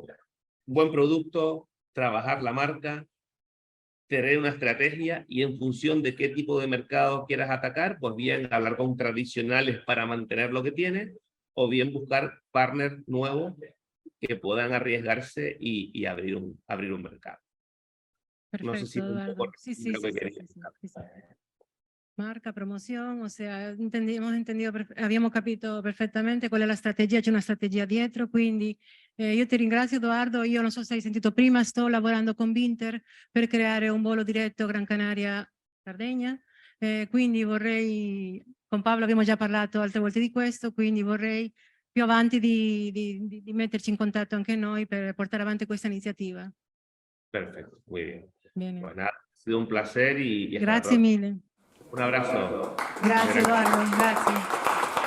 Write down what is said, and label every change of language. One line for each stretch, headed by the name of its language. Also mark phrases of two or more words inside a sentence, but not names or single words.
Spanish: Buen producto, trabajar la marca, tener una estrategia y en función de qué tipo de mercado quieras atacar, pues bien hablar con tradicionales para mantener lo que tienes, o bien buscar partners nuevos que puedan arriesgarse y abrir un mercado. Perfecto, No sé si un Eduardo. poco Sí, sí, lo que sí, quería. sí, sí, sí, sí. marca, promoción, o sea,
Italian: abbiamo capito perfettamente qual è la strategia, c'è una strategia dietro, quindi io ti ringrazio Edoardo, io non so se hai sentito prima, sto lavorando con Binter per creare un volo diretto Gran Canaria-Sardegna, quindi vorrei, con Paolo abbiamo già parlato altre volte di questo, quindi vorrei più avanti di metterci in contatto anche noi per portare avanti questa iniziativa.
Spanish: Perfecto, muy bien.
Italian: Bene.
Spanish: Pues nada, ha sido un placer y hasta la
Italian: Grazie
Spanish: próxima.
Italian: mille.
Spanish: Un abrazo.
Italian: Grazie Edoardo, grazie.